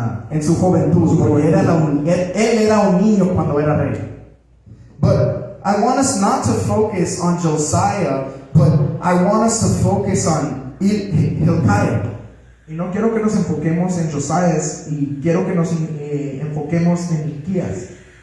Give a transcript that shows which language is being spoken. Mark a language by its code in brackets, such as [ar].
[es] En su juventud, porque él era un niño cuando era rey. [en] But I want us not to focus on Josiah, but I want us to focus on Hilkiah. [es] Y no quiero que nos enfoquemos en Josiah, y quiero que nos enfoquemos en Hilquías.